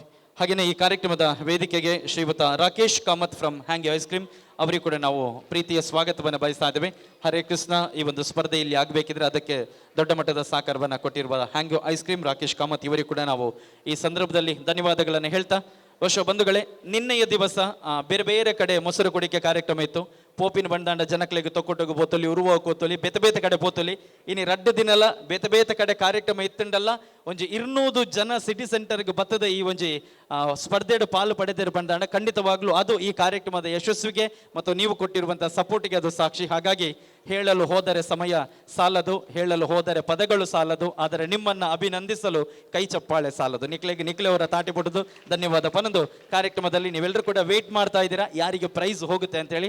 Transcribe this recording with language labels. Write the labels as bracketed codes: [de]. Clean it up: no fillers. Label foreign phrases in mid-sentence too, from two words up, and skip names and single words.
[kn] ಹಾಗೆಯೇ ಈ ಕಾರ್ಯಕ್ರಮದ ವೇದಿಕೆಗೆ ಶ್ರೀಯುತ ರಾಕೇಶ್ ಕಾಮತ್ ಫ್ರಮ್ ಹ್ಯಾಂಗಿ ಐಸ್ ಕ್ರೀಮ್ ಅವರಿಗೂ ಕೂಡ ನಾವು ಪ್ರೀತಿಯ ಸ್ವಾಗತವನ್ನು ಬಯಸ್ತಾ ಇದ್ದೇವೆ. ಹರೇ ಕೃಷ್ಣ ಈ ಒಂದು ಸ್ಪರ್ಧೆ ಇಲ್ಲಿ ಆಗಬೇಕಿದ್ರೆ ಅದಕ್ಕೆ ದೊಡ್ಡ ಮಟ್ಟದ ಸಹಕಾರವನ್ನು ಕೊಟ್ಟಿರುವ ಹ್ಯಾಂಗಿ ಐಸ್ ಕ್ರೀಮ್ ರಾಕೇಶ್ ಕಾಮತ್ ಇವರಿಗೂ ಕೂಡ ನಾವು ಈ ಸಂದರ್ಭದಲ್ಲಿ ಧನ್ಯವಾದಗಳನ್ನು ಹೇಳ್ತಾ, ವರ್ಷ ಬಂಧುಗಳೇ, ನಿನ್ನೆಯ ದಿವಸ ಬೇರೆ ಬೇರೆ ಕಡೆ ಮೊಸರು ಕುಡಿಕೆ ಕಾರ್ಯಕ್ರಮ ಇತ್ತು. [tcy] ಪೋಪಿನ ಬಂಡಾಂಡ ಜನಕ್ಲೆಗೆ ತೊಕ್ಕೊಟ್ಟೋಗು ಬೋತಲಿ, ಉರುವ ಕೋತಲಿ, ಬೇತೆ ಬೇತೆ ಕಡೆ ಬೋತಲಿ. ಇನ್ನು ರಡ್ಡು ದಿನಲ ಬೇತೆ ಬೇತೆ ಕಡೆ ಕಾರ್ಯಕ್ರಮ ಇತ್ತಂಡಲ್ಲ. ಒಂಜಿ 200 ಜನ ಸಿಟಿ ಸೆಂಟರ್ಗೆ ಬತ್ತದ ಈ ಒಂಜಿ ಸ್ಪರ್ಧೆಡು ಪಾಲು ಪಡೆದಿರು ಬಂದಾಂಡ [kn] ಖಂಡಿತವಾಗ್ಲೂ ಅದು ಈ ಕಾರ್ಯಕ್ರಮದ ಯಶಸ್ವಿಗೆ ಮತ್ತು ನೀವು ಕೊಟ್ಟಿರುವಂತಹ ಸಪೋರ್ಟಿಗೆ ಅದು ಸಾಕ್ಷಿ. ಹಾಗಾಗಿ ಹೇಳಲು ಹೋದರೆ ಸಮಯ ಸಾಲದು, ಹೇಳಲು ಹೋದರೆ ಪದಗಳು ಸಾಲದು, ಆದರೆ ನಿಮ್ಮನ್ನು ಅಭಿನಂದಿಸಲು ಕೈ ಚಪ್ಪಾಳೆ ಸಾಲದು. [tcy] ನಿಕ್ಲೆ ಅವರ ತಾಟಿ ಬಿಡುದು ಧನ್ಯವಾದ ಪನ್ನೊಂದು. [kn] ಕಾರ್ಯಕ್ರಮದಲ್ಲಿ ನೀವೆಲ್ಲರೂ ಕೂಡ ವೇಟ್ ಮಾಡ್ತಾ ಇದ್ದೀರಾ ಯಾರಿಗೆ ಪ್ರೈಸ್ ಹೋಗುತ್ತೆ ಅಂತೇಳಿ.